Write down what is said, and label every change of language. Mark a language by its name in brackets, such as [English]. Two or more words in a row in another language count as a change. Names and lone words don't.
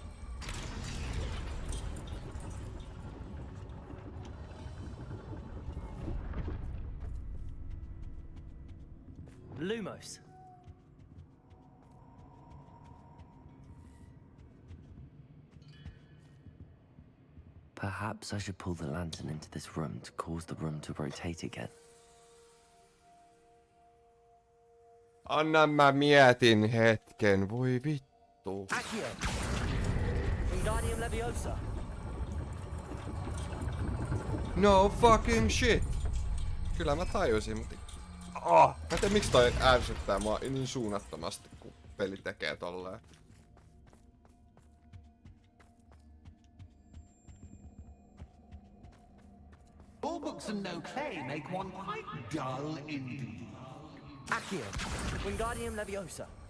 [Latin] Lumos. [English] Perhaps I should pull the lantern into this room to cause the room to rotate again. [Finnish] Anna mä mietin hetken, voi vittu. [Latin] Accio. Wingardium Leviosa. [English] No fucking shit. [Finnish] Kyllä mä tajusin, mutta... Mä en tiedä miksi toi ärsyttää mua niin suunnattomasti, kun peli tekee tolleen. [English] All books and no play make one quite dull indeed. [Latin] Accio. Wingardium Leviosa.